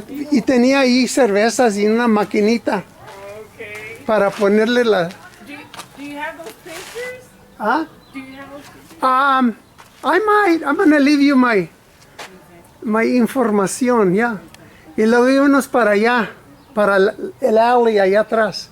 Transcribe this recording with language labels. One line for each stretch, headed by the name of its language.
Spanish: Y tenía ahí cervezas y una maquinita
English: Okay.
Spanish: para ponerle la...
English: Do you have those pictures? ¿Ah? Do you have those pictures? I might. I'm gonna leave you my información, ya.
Spanish: Y luego íbamos para allá, para el alley allá atrás.